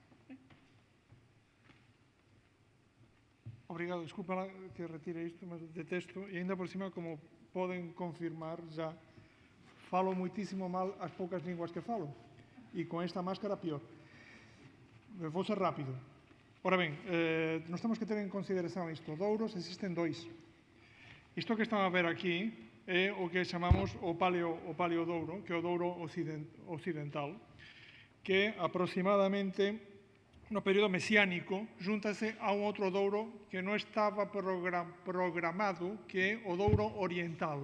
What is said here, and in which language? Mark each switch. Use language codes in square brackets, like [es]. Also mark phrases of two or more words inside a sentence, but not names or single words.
[pt] Obrigado, desculpa lá que retire isto, mas detesto, e ainda por cima, como podem confirmar, já falo muitíssimo mal as poucas línguas que falo, e com esta máscara pior. Vou ser rápido. Ora bem, nós temos que ter em consideração isto. Douros existem dois. [gl] Isto que estão a ver aquí é o que chamamos o Paleo Douro, que é o Douro occidental, que aproximadamente no período mesiánico juntase a un outro Douro que non estaba programado, que é o Douro oriental.